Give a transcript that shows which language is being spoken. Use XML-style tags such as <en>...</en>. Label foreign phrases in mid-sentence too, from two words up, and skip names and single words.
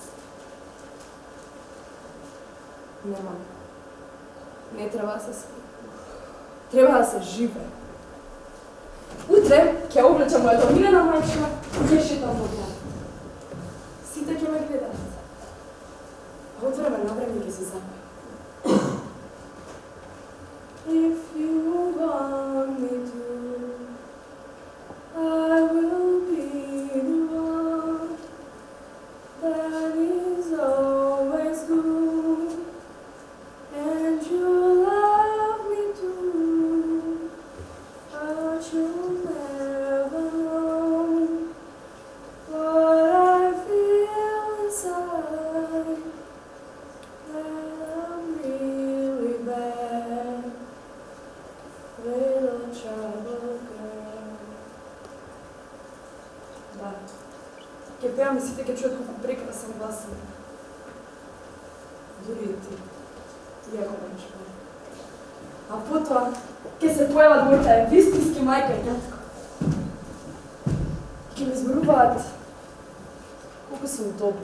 <mk>Не, мама. Не треба да се спи. Треба да се живе. Утре ќе облечам мојата омилена мајчина и ќе шетам во град. Сите ќе ме гледаат. А от време на време ќе се запаја.</mk> <en>If you want me to, I will be the one that is always good, and you love me too, but you'll never know what I feel inside, that I'm really bad. Little trouble girl.</en> <mk>Да. Ке пеам и сите ке чујат колку прекрасен глас имам. Дури и ти. Иако немаш пари. А потоа ке се појават моите вистински мајка и татко. Ке ми зборуваат колку сум добра.</mk>